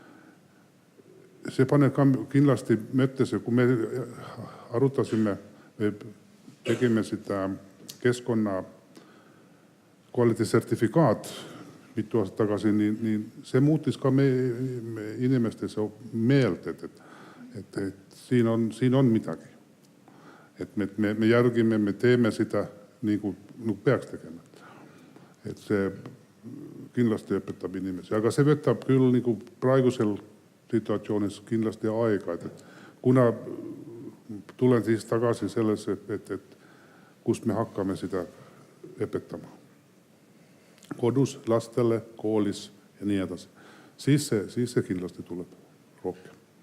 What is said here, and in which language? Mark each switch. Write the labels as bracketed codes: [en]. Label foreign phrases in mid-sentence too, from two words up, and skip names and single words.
[et] ka kindlasti mõttesse, kui me arutasime, tegime seda keskkonna kvaliteetsertifikaat mitu aastat tagasi, niin see muutis ka me inimestes meelt, et siin on midagi. Et me järgime, me teeme [fi] sitä niin kuin [et] peaks tegema. Et see kindlasti õpetab inimesi, aga see võtab küll [fi] niin kuin [et] praegusel situatsioonis kindlasti aega, et kuna tulen siis tagasi sellesse, et kust me hakkame sitä õpetama. Kodus, lastele, koolis ja nii edasi. Siis see kindlasti tuleb rohkem.